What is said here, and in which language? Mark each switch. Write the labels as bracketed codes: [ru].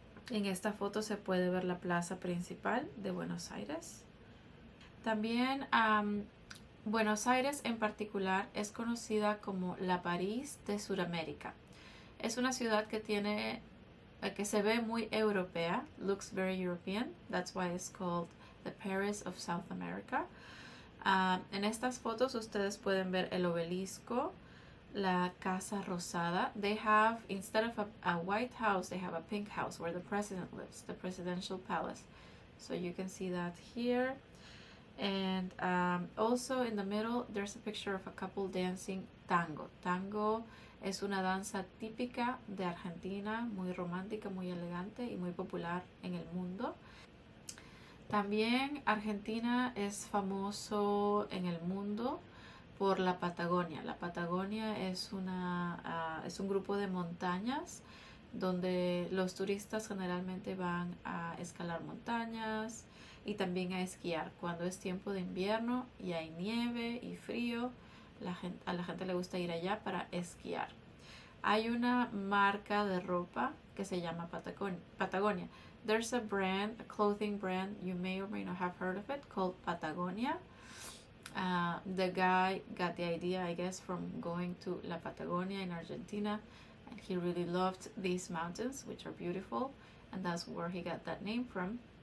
[es] En esta foto se puede ver la plaza principal de Buenos Aires. También Buenos Aires en particular es conocida como la París de Sudamérica. Es una ciudad que se ve muy europea, [en] looks very European. That's why it's called the Paris of South America. En estas fotos ustedes pueden ver el obelisco, la Casa Rosada. They have, instead of a white house, they have a pink house where the president lives, the presidential palace. So you can see that here. And also in the middle, there's a picture of a couple dancing tango. [es] Tango es una danza típica de Argentina, muy romántica, muy elegante y muy popular en el mundo. También Argentina es famoso en el mundo por la Patagonia. La Patagonia es un grupo de montañas donde los turistas generalmente van a escalar montañas y también a esquiar. Cuando es tiempo de invierno y hay nieve y frío, a la gente le gusta ir allá para esquiar. Hay una marca de ropa que se llama Patagonia. [en] There's a brand, a clothing brand, you may or may not have heard of it, called Patagonia. The guy got the idea, I guess, from going to La Patagonia in Argentina, and he really loved these mountains, which are beautiful, and that's where he got that name from.